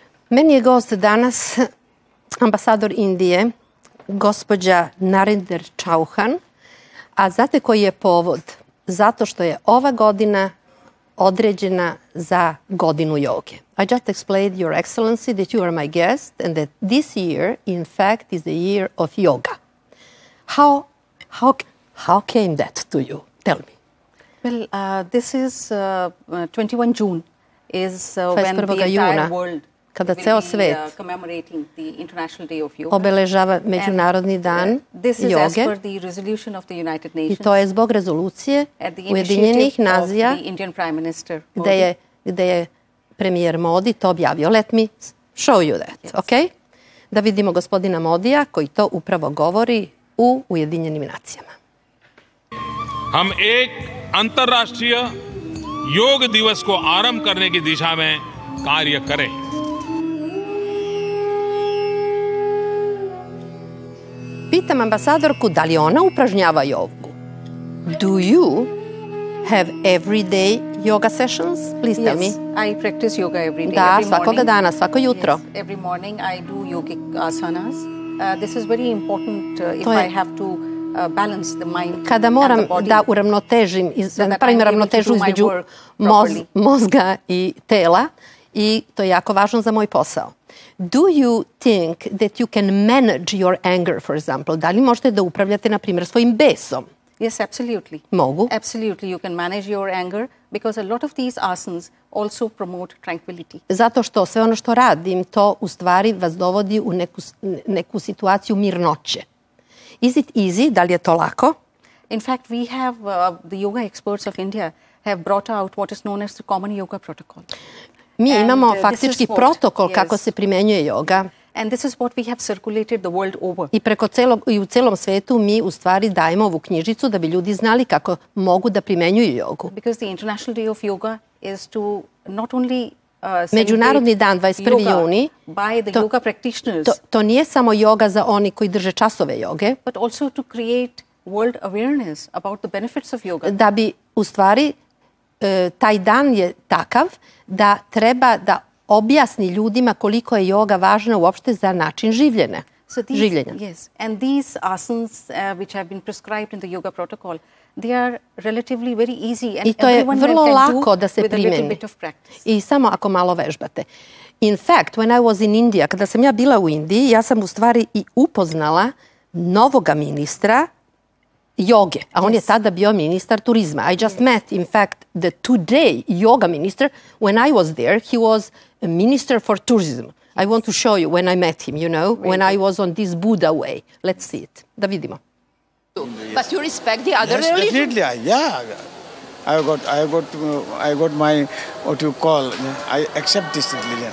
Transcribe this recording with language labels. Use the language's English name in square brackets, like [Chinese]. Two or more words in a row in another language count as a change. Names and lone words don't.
[Serbian] Meni je gost danas ambasador Indije, gđa Narinder Čohan. A znate koji je povod? Zato što je ova godina određena za godinu joge. [English] I just explained, Your Excellency, that you are my guest and that this year, in fact, is the year of yoga. How came that to you? Tell me. Well, this is 21 June is when the entire world [Serbian] kada ceo svet obeležava Međunarodni dan joge i to je zbog rezolucije Ujedinjenih nacija gde je premijer Modi to objavio. [English] Let me show you that, okay? [Serbian] Da vidimo gospodina Modija koji to upravo govori u Ujedinjenim nacijama. [Hindi] हम एक अंतर्राष्ट्रीय योग दिवस को आरंभ करने की दिशा में कार्य करें। [Serbian] Pitam ambasadorku da li ona upražnjava jogu. [English] Do you have everyday yoga sessions? Please tell me. Yes, I practice yoga every day. [Serbian] Da, svakoga dana, svako jutro. [English] Yes, every morning I do yogic asanas. This is very important if I have to balance the mind. [Serbian] Kada moram da uravnotežim, da napravim ravnotežu između mozga i tela i to je jako važno za moj posao. [English] Do you think that you can manage your anger, for example? [Serbian] Da li možete da upravljate, na primjer, svojim besom? [English] Yes, absolutely. [Serbian] Mogu. [English] Absolutely, you can manage your anger because a lot of these asanas also promote tranquility. [Serbian] Zato što sve ono što radim, to u stvari vas dovodi u neku situaciju mirnoće. [English] Is it easy? [Serbian] Da li je to lako? [English] In fact, we have, the yoga experts of India have brought out what is known as the common yoga protocol. [Serbian] Mi imamo faktički protokol kako se primenjuje joga. [English] And this is what we have circulated the world over. [Serbian] I u celom svetu mi u stvari dajemo ovu knjižicu da bi ljudi znali kako mogu da primenjuju jogu. [English] Because the International Day of Yoga is to not only [Serbian] Međunarodni dan 21. juni, [English] by the yoga practitioners. [Serbian] To nije samo joga za oni koji drže časove joge, [English] but also to create world awareness about the benefits of yoga. [Serbian] Da bi u stvari taj dan je takav da treba da objasni ljudima koliko je joga važna uopšte za način življenja. [English] Yes, and these asanas which have been prescribed in the yoga protocol, they are relatively very easy and [Serbian] I to je vrlo lako da se [English] with a little [Serbian] primeni. [English] bit of practice. [Serbian] I samo ako malo vežbate. [English] In fact, when I was in India, [Serbian] kada sam ja bila u Indiji, ja sam u stvari i upoznala novoga ministra joge, a on je tada bio ministar turizma. [English] I just met, in fact, the today yoga minister. When I was there, he was a minister for tourism. I want to show you when I met him, you know, when I was on this Buddha way. Let's see it. [Serbian] Da vidimo. [English] But you respect the other religion? Definitely, yeah. I got my, what you call, I accept this religion.